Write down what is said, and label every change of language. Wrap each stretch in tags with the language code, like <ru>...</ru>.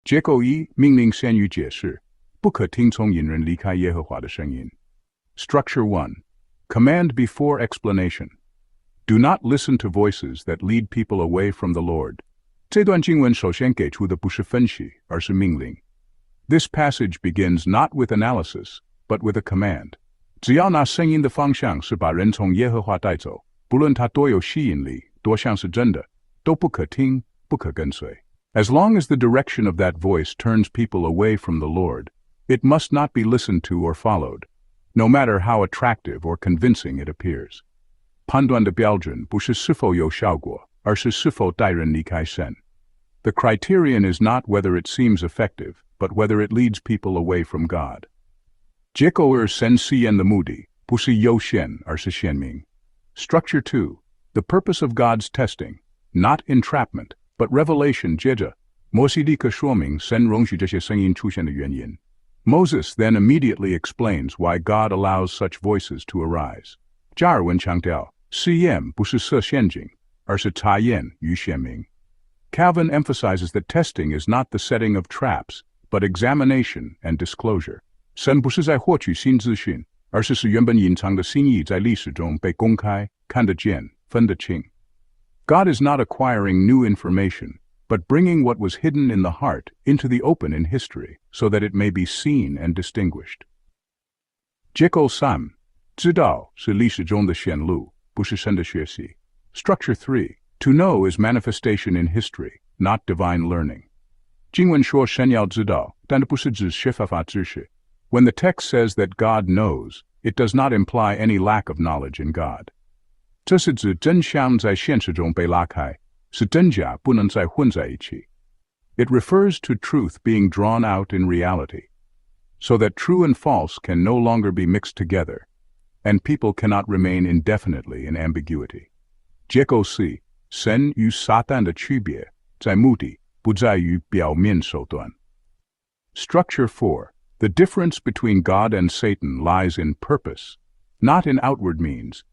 <zh>结构一，命令先于解释，不可听从引人离开耶和华的声音。</zh> <en>Structure 1. Command before explanation. Do not listen to voices that lead people away from the Lord.</en> <zh>这段经文首先给出的不是分析，而是命令。</zh> <en>This passage begins not with analysis, but with a command.</en> <zh>只要那声音的方向是把人从耶和华带走，不论它多有吸引力，多像是真的，都不可听，不可跟随。</zh> <en>As long as the direction of that voice turns people away from the Lord, it must not be listened to or followed, no matter how attractive or convincing it appears.</en> <zh>判断的标准不是是否有效果，而是是否带人离开神。</zh> <en>The criterion is not whether it seems effective, but whether it leads people away from God.</en> <zh>结构二，神试验的目的不是诱陷，而是显明。</zh> <en>Structure 2. The purpose of God's testing, not entrapment, but revelation.</en> <zh>接着，摩西立刻说明神容许这些声音出现的原因。</zh> <en>Moses then immediately explains why God allows such voices to arise.</en> <zh>加尔文强调，试验不是设陷阱，而是查验与显明。</zh> <en>Calvin emphasizes that testing is not the setting of traps, but examination and disclosure.</en> <zh>神不是在获取新资讯，而是使原本隐藏的心意在历史中被公开，看得见，分得清。</zh> <en>God is not acquiring new information, but bringing what was hidden in the heart into the open in history, so that it may be seen and distinguished.</en> <zh>结构3. 知道是历史中的显露，不是神的学习。</zh> <en>Structure 3. To know is manifestation in history, not divine learning.</en> <zh>经文说神要知道，但不是指学法知识。</zh> <en>When the text says that God knows, it does not imply any lack of knowledge in God.</en> <zh>这是指真相在现实中被拉开，使真假不能再混在一起。</zh> <en>It refers to truth being drawn out in reality, so that true and false can no longer be mixed together, and people cannot remain indefinitely in ambiguity.</en> <zh>结构4. 神与撒旦的区别在目的，不在于表面手段。</zh> <en>Structure 4. The difference between God and Satan lies in purpose, not in outward means.</en>